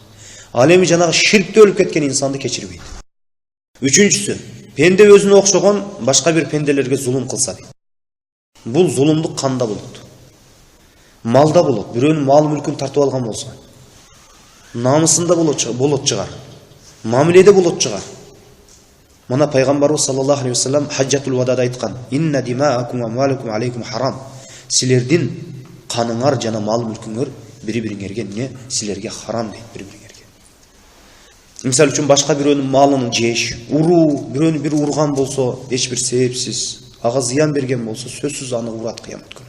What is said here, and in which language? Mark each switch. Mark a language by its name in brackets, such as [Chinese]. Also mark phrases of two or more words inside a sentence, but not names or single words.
[Kyrgyz] Ал эми жанагы ширкте өлүп кеткен инсанды кечирбейт. Үчүнчүсү, пенде өзүнө окшогон башка бир пенделерге зулум кылса дейт. Бул зулумдук канда болот. Малда болот. Бирөөнүн мал мүлкүн тартып алган болсо, намысында болот чыгар. Мамиледе болот чыгар. Мына пайгамбарыбыз [Arabic] صلى الله عليه وسلم حجة الوداع [Kyrgyz] айткан: [Arabic] "إن دماءكم وأموالكم عليكم حرام." [Kyrgyz] Силердин каныңар жана мал мүлкүңөр бири-бириңерге не? Силерге харам дейт, бири-бириңерге. Мисалы үчүн башка бирөөнүн малын жеш, уруу, бирөөнү бир урган болсо, эч бир себепсиз, ага зыян берген болсо, сөзсүз аны урат кыямат күнү.